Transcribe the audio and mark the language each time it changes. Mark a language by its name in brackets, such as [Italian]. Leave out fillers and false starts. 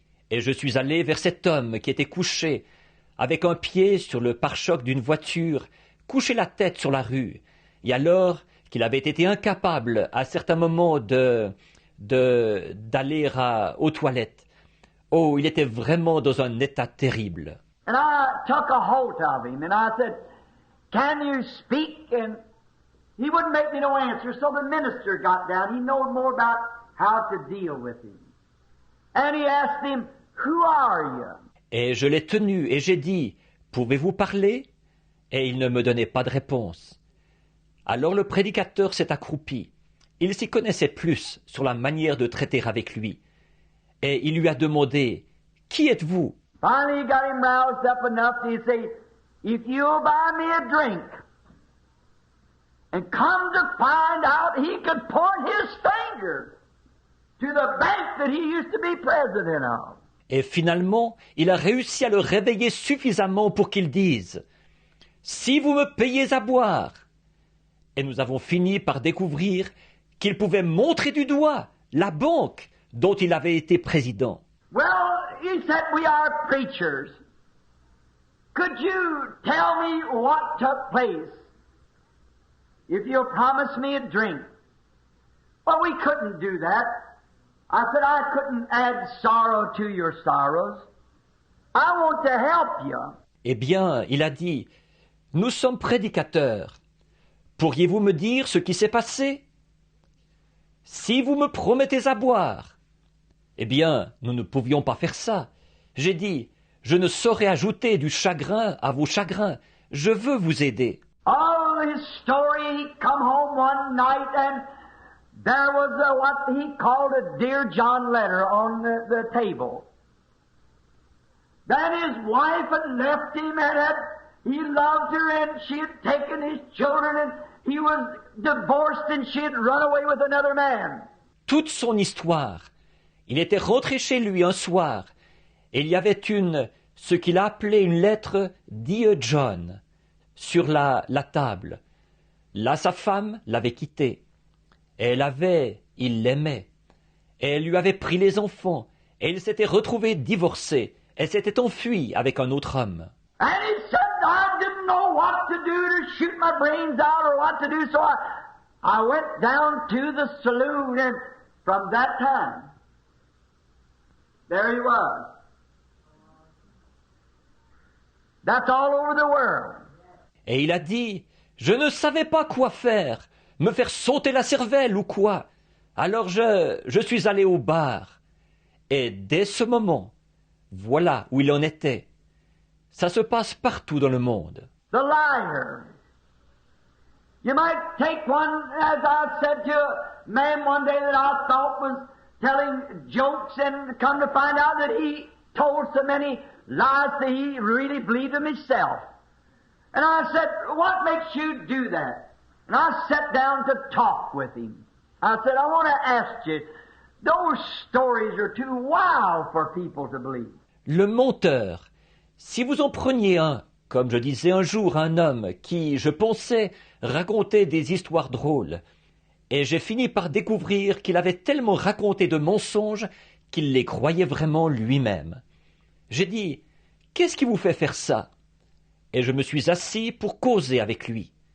[French] Et je suis allé vers cet homme qui était couché, avec un pied sur le pare-choc d'une voiture, couché la tête sur la rue, et alors qu'il avait été incapable à certains moments de d'aller aux toilettes. Oh, il était vraiment dans un état terrible. [English] And I took a hold of him and I said, "Can you speak?" And he wouldn't make me no answer, so the minister got down. He knowed more about how to deal with him. And he asked him, "Who are you?" [French] Et je l'ai tenu et j'ai dit, « Pouvez-vous parler ?» Et il ne me donnait pas de réponse. Alors le prédicateur s'est accroupi. Il s'y connaissait plus sur la manière de traiter avec lui. Et il lui a demandé, « Qui êtes-vous » [English] Finally, he got him roused up enough to say, "If you'll buy me a drink," and come to find out he could point his finger to the bank that he used to be president of. [French] Et finalement, il a réussi à le réveiller suffisamment pour qu'il dise « Si vous me payez à boire !» Et nous avons fini par découvrir qu'il pouvait montrer du doigt la banque dont il avait été président. [English] Well, he said, "We are preachers. Could you tell me what took place if you'll promise me a drink?" Well, we couldn't do that. I said, "I couldn't add sorrow to your sorrows. I want to help you." [French] Eh bien, il a dit « Nous sommes prédicateurs. Pourriez-vous me dire ce qui s'est passé ? Si vous me promettez à boire. » Eh bien, nous ne pouvions pas faire ça. J'ai dit « Je ne saurais ajouter du chagrin à vos chagrins. Je veux vous aider. » [English] Oh, his story, he come home one night and there was what he called a Dear John letter on the table. Then his wife had left him and he loved her and she had taken his children and he was divorced and she had run away with another man. [French] Toute son histoire. Il était rentré chez lui un soir et il y avait ce qu'il a appelé une lettre Dear John sur la table. Là, sa femme l'avait quitté. Il l'aimait. Et elle lui avait pris les enfants. Et il s'était retrouvé divorcé. Elle s'était enfuie avec un autre homme. [English] And he said, "I didn't know what to do to shoot my brains out or what to do, so I went down to the saloon and from that time, there he was. That's all over the world." [French] Et il a dit, « Je ne savais pas quoi faire, me faire sauter la cervelle ou quoi. Alors je suis allé au bar. » Et dès ce moment, voilà où il en était. Ça se passe partout dans le monde. [English] The liar. You might take one, as I said to a man one day that I thought was telling jokes and come to find out that he told so many lies that he really believed them himself. And I said, "What makes you do that?" And I sat down to talk with him. I said, "I want to ask you, those stories are too wild for people to believe." [French] Le menteur. Si vous en preniez un, comme je disais un jour à un homme qui, je pensais, racontait des histoires drôles, et j'ai fini par découvrir qu'il avait tellement raconté de mensonges qu'il les croyait vraiment lui-même. J'ai dit, « Qu'est-ce qui vous fait faire ça ?» Et je me suis assis pour causer avec lui.